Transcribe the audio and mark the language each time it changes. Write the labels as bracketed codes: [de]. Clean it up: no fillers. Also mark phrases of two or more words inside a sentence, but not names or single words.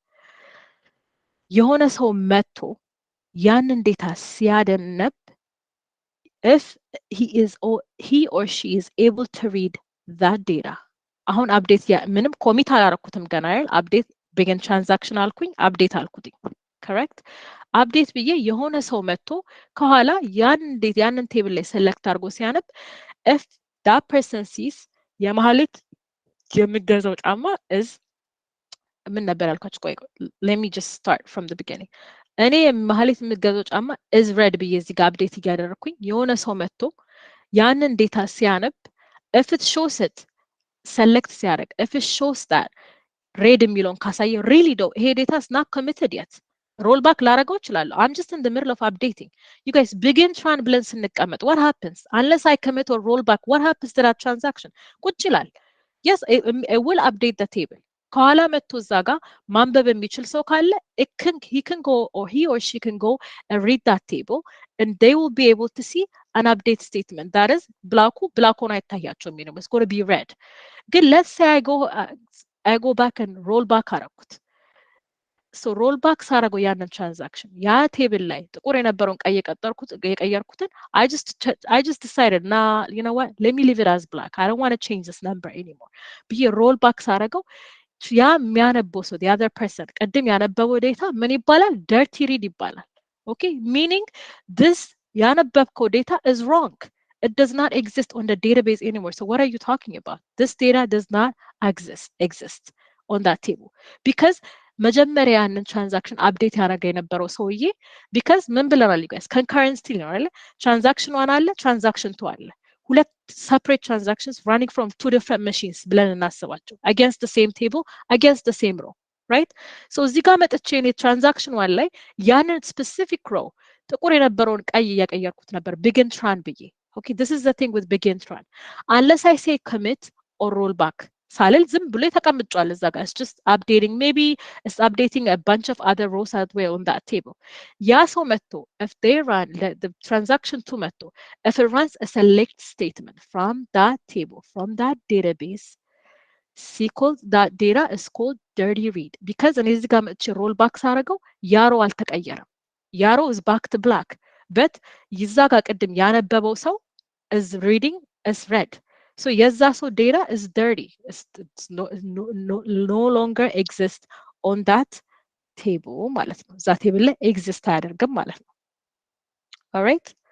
[am] የሆነ ሰው መጥቶ ያንን ዴታ ሲያደነብ [en] if he or she is able to read that data [am] አሁን update ምንም ኮሚት አላረኩትም ገና አይደል update [en] begin transaction [am] አልኩኝ update አልኩትኝ correct update ብዬ የሆነ ሰው መጥቶ ከኋላ ያንን ቴብል ላይ select አድርጎ ሲያነብ [en] if that person sees [am] የመሐሌት የሚገዛው ጫማ is ምን ነበር ያልኳችሁ ቆይ [en] let me just start from the beginning [am] እኔ የመሐሌት የሚገዛው ጫማ is red ብዬ እዚህ ጋር update እያደረኩኝ የሆነ ሰው መጥቶ ያንን ዴታ ሲያነብ [en] if it shows it [am] select ሲያደርግ [en] if it shows that red [am] የሚለውን ካሳየ [en] really though [am] ይሄ ዴታ [en] is not committed yet [am] rollback ላረገው እችላለሁ። [en] I'm just in the middle of updating. You guys begin tran [am] ብለን ስንቀመጥ [en] what happens? Unless I commit or roll back, what happens to that transaction? [am] ቁጭ ይላል. [en] Yes, it will update the table. [am] ከኋላ መጥቶ እዛ ጋር ማንበብ የሚችል ሰው ካለ [en] he can go or he or she can go and read that table and they will be able to see an update statement. That is [am] ብላኩን አይታያቸውም የሚለው [en] it's going to be red. ግን let's say I go back and roll back አረኩት. So rollback [am] ሳረገው ያንን transaction ያ ቴብል ላይ ጥቁር የነበረውን ቀይ የቀየርኩትን [en] I just decided you know what, let me leave it as black. I don't want to change this number anymore. [am] ብዬ rollback ሳረገው ያ የሚያነበው ሰው [en] the other person [am] ቅድም ያነበበው ዴታ ምን ይባላል? [en] dirty read ይባላል። Okay, meaning this ያነበብከው data is wrong. It does not exist on the database anymore. So what are you talking about? This data does not exist on that table because [am] መጀመሪያ ያንን ትራንዛክሽን አፕዴት ያደረገ የነበረው ሰውዬ ቢካዝ ምን ብለናል [en] you guys? concurrency [am] ነው አይደል? ትራንዛክሽን 1 አለ፣ ትራንዛክሽን 2 አለ። ሁለት [en] separate transactions running from two different machines [am] ብለን እናስባቸው [en] against the same table against the same row, right? so [am] እዚህ ጋር መጥቼ እኔ ትራንዛክሽን 1 ላይ ያንን [en] specific row [am] ጥቁር የነበረውን ቀይ እያቀየርኩት ነበር [en] begin tran ብዬ። okay, this is the thing with begin tran. Unless I say commit or roll back [am] ሳልል ዝም ብሎ ተቀምጧል እዛ ጋር [en] it's just updating, maybe it's updating a bunch of other rows as well on that table. [am] ያ ሰው መጥቶ [en] if they run the transaction 2 መጥቶ if it runs a select statement from that table, from that database, SQL that data is called dirty read because [am] እኔ እዚህ ጋር መጥቼ [en] roll back [am] ሳረገው ያሮ አልተቀየረም። ያሮ [en] is back to black but [am] ይዛ ጋር ቅድም ያነበበው ሰው [en] is reading is red. So [am] የዛ ሰው [en] data is dirty. It's no longer exists on that table [am] ማለት ነው። እዛ ቴብል ላይ exist አያደርግም ማለት ነው። [en] All right?